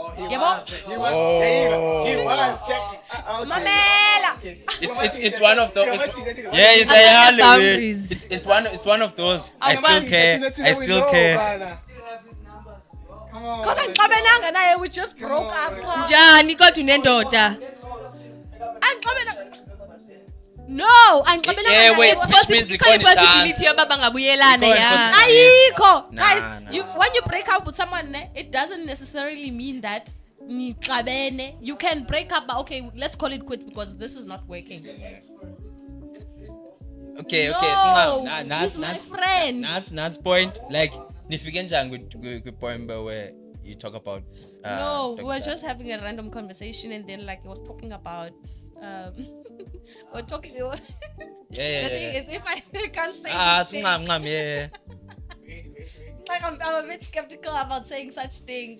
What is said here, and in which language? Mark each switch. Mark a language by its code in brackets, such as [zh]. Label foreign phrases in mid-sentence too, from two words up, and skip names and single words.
[en] He was checking. [xh] Mamela. [en] It's one of those. It's one of those. I still care. Because I'm naye, we just broke up. [xh] njani kodwa unendoda [en] No, which means you [xh] ikhona [en] can't [xh] possibility yoba bangabuyelana ya ayikho. [en] Nah, Guys, nah. when you break up with someone, it doesn't necessarily mean that nixabene. You can break up, but okay, let's call it quits because this is not working. Okay. No, So now, he's my friend. That's point. Like, [xh] nifike njani [en] with point where you talk about. No, we dog were style? just having a random conversation, and then like he was talking about we're talking. Yeah, The thing yeah. is, if I can't say Ah, these things, singam, yeah. like I'm a bit skeptical about saying such things.